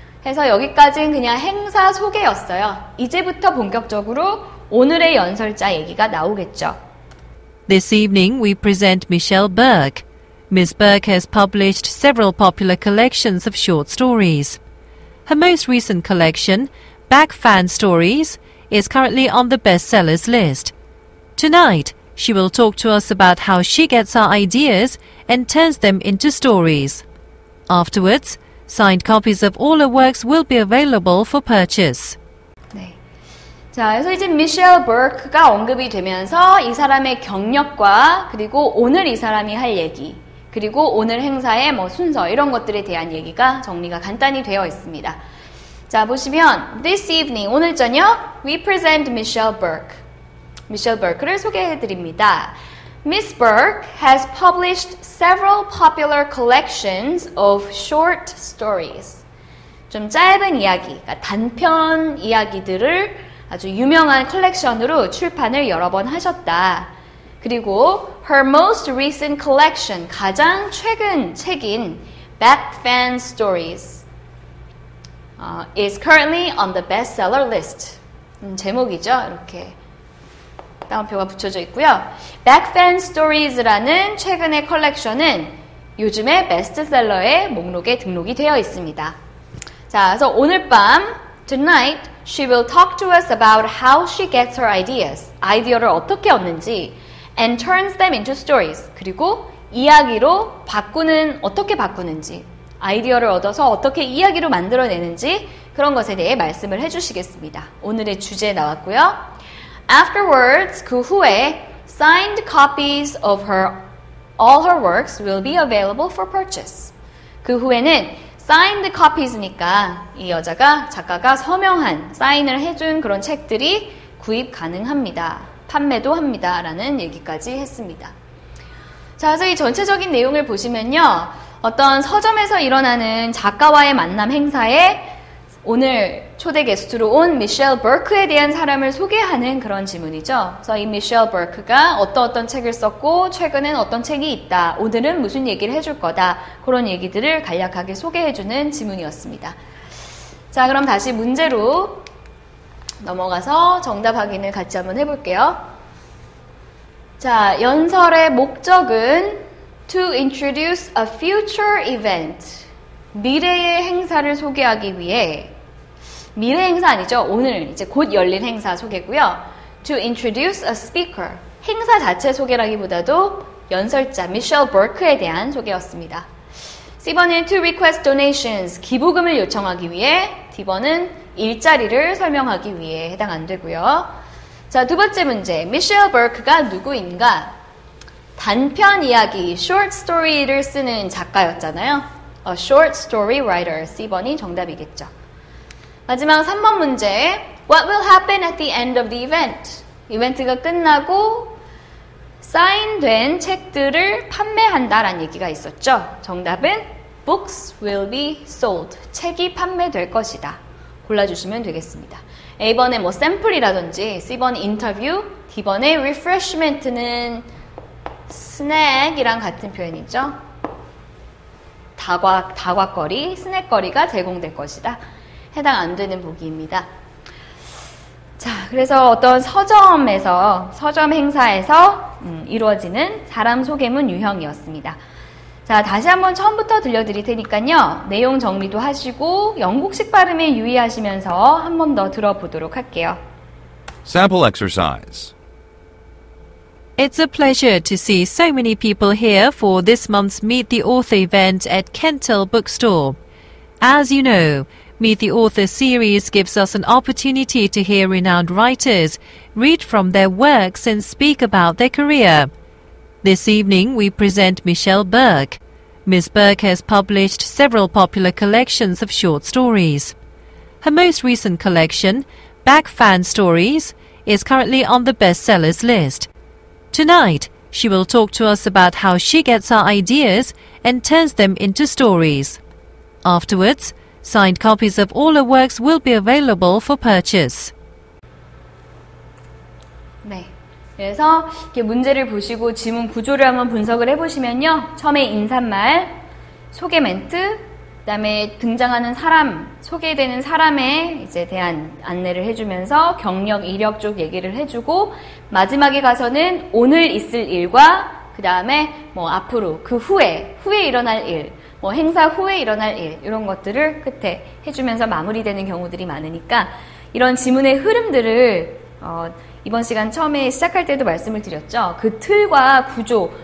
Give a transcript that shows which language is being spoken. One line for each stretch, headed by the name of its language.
Korean: 해서 여기까지는 그냥 행사 소개였어요. 이제부터 본격적으로 오늘의 연설자 얘기가 나오겠죠.
English: This evening we present Michelle Burke. Ms. Burke has published several popular collections of short stories. Her most recent collection, Back Fan Stories, is currently on the bestsellers list. Tonight, she will talk to us about how she gets her ideas and turns them into stories. Afterwards, Signed copies of all her works will be available for purchase.
Korean: 네. 자, 그래서 이제 미셸 버크가 언급이 되면서 이 사람의 경력과 그리고 오늘 이 사람이 할 얘기, 그리고 오늘 행사의 뭐 순서 이런 것들에 대한 얘기가 정리가 간단히 되어 있습니다. 자, 보시면
English: This evening,
Korean: 오늘 저녁
English: we present Michelle Burke.
Korean: 미셸 버크를 소개해 드립니다.
English: Miss Burke has published several popular collections of short stories.
Korean: 좀 짧은 이야기, 그러니까 단편 이야기들을 아주 유명한 컬렉션으로 출판을 여러 번 하셨다. 그리고
English: her most recent collection,
Korean: 가장 최근 책인
English: Back Fan Stories is currently on the bestseller list.
Korean: 제목이죠. 이렇게 따옴표가 붙여져 있고요. Back Fan Stories라는 최근의 컬렉션은 요즘의 베스트셀러의 목록에 등록이 되어 있습니다. 자, 그래서 오늘 밤
English: Tonight, she will talk to us about how she gets her ideas.
Korean: 아이디어를 어떻게 얻는지
English: and turns them into stories.
Korean: 그리고 이야기로 어떻게 바꾸는지, 아이디어를 얻어서 어떻게 이야기로 만들어내는지 그런 것에 대해 말씀을 해주시겠습니다. 오늘의 주제 나왔고요.
English: Afterwards,
Korean: 그 후에
English: signed copies of all her works will be available for purchase.
Korean: 그 후에는
English: signed copies
Korean: 니까 이 작가가 서명한, 사인을 해준 그런 책들이 구입 가능합니다. 판매도 합니다. 라는 얘기까지 했습니다. 자, 그래서 이 전체적인 내용을 보시면요. 어떤 서점에서 일어나는 작가와의 만남 행사에 오늘 초대 게스트로 온 미셸 버크에 대한 사람을 소개하는 그런 지문이죠. 그래서 이 미셸 버크가 어떤 책을 썼고 최근엔 어떤 책이 있다. 오늘은 무슨 얘기를 해줄 거다. 그런 얘기들을 간략하게 소개해주는 지문이었습니다. 자, 그럼 다시 문제로 넘어가서 정답 확인을 같이 한번 해볼게요. 자, 연설의 목적은
English: to introduce a future event.
Korean: 미래의 행사를 소개하기 위해, 미래 행사 아니죠. 오늘 이제 곧 열릴 행사 소개고요.
English: To introduce a speaker.
Korean: 행사 자체 소개라기보다도 연설자 미셸 버크에 대한 소개였습니다. C번은
English: to request donations.
Korean: 기부금을 요청하기 위해. D번은 일자리를 설명하기 위해 해당 안 되고요. 자, 두 번째 문제. 미셸 버크가 누구인가? 단편 이야기, short story를 쓰는 작가였잖아요.
English: A short story writer.
Korean: C번이 정답이겠죠. 마지막 3번 문제.
English: What will happen at the end of the event?
Korean: 이벤트가 끝나고 사인된 책들을 판매한다라는 얘기가 있었죠. 정답은
English: Books will be sold.
Korean: 책이 판매될 것이다. 골라주시면 되겠습니다. A번에 뭐 샘플이라든지, C번 인터뷰, D번에 refreshment는 스낵이랑 같은 표현이죠. 다과거리, 스낵거리가 제공될 것이다. 해당 안 되는 보기입니다. 자, 그래서 어떤 서점 행사에서 이루어지는 사람 소개문 유형이었습니다. 자, 다시 한번 처음부터 들려드릴 테니까요. 내용 정리도 하시고 영국식 발음에 유의하시면서 한 번 더 들어보도록 할게요.
English: Sample exercise. It's a pleasure to see so many people here for this month's Meet the Author event at Kentel Bookstore. As you know, Meet the Author series gives us an opportunity to hear renowned writers read from their works and speak about their career. This evening we present Michelle Burke. Miss Burke has published several popular collections of short stories. Her most recent collection, Back Fan Stories, is currently on the bestsellers list. Tonight, she will talk to us about how she gets her ideas and turns them into stories. Afterwards, signed copies of all her works will be available for purchase.
Korean: 네. 그래서 이렇게 문제를 보시고 지문 구조를 한번 분석을 해보시면요. 처음에 인사말, 소개 멘트, 그다음에 등장하는 사람, 소개되는 사람에 이제 대한 안내를 해주면서 경력, 이력 쪽 얘기를 해주고 마지막에 가서는 오늘 있을 일과 그다음에 뭐 앞으로 그 후에 일어날 일, 뭐 행사 후에 일어날 일 이런 것들을 끝에 해주면서 마무리되는 경우들이 많으니까 이런 지문의 흐름들을 이번 시간 처음에 시작할 때도 말씀을 드렸죠. 그 틀과 구조,